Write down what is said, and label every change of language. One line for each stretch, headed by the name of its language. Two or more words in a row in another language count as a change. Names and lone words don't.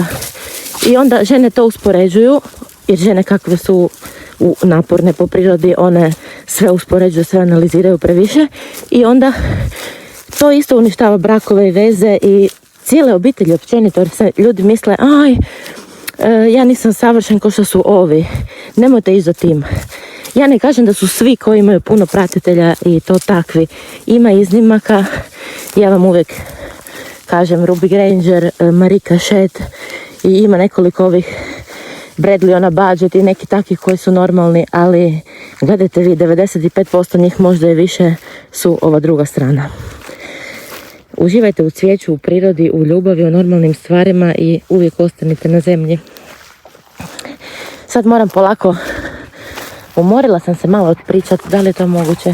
Croatian: I onda žene to uspoređuju, jer žene kakve su naporne po prirodi, one sve uspoređuju, sve analiziraju previše i onda to isto uništava brakove i veze i cijele obitelji općenito, jer se ljudi misle, ja nisam savršen kao što su ovi. Nemojte ići za tim. Ja ne kažem da su svi koji imaju puno pratitelja i to takvi. Ima iznimaka. Ja vam uvijek kažem Ruby Granger, Marika Shet i ima nekoliko ovih Bradley on a budget i neki takvi koji su normalni, ali gledajte vi, 95% njih, možda i više, su ova druga strana. Uživajte u cvijeću, u prirodi, u ljubavi, u normalnim stvarima i uvijek ostanite na zemlji. Sad moram polako, umorila sam se malo odpričati, da li je to moguće?